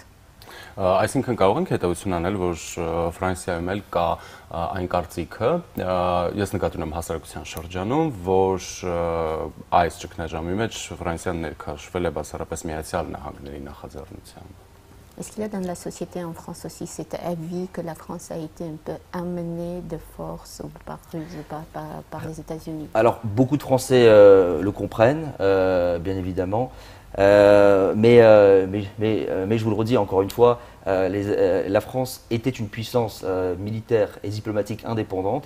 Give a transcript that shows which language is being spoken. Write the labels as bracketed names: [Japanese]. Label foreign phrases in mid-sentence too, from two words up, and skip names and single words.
[Armenian] Այսինքն կարող ենք հետևություն անել, որ Ֆրանսիայում էլ կա այն կարծիքը, ես նկատի ունեմ հասարակության շրջանում, որ այս ճգնաժամի մեջ Ֆրանսիան ներքաշվել է բացառապես Միացյալ Նահանգների նախաձեռնությամբ։ [French] Est-ce qu'il y a dans la société en France aussi cet avis que la France a été un peu amenée de force ou par ruse par les États-Unis? Alors, beaucoup de Français le comprennent, bien évidemment. Mais je vous le redis encore une fois, la France était une puissance militaire et diplomatique indépendante.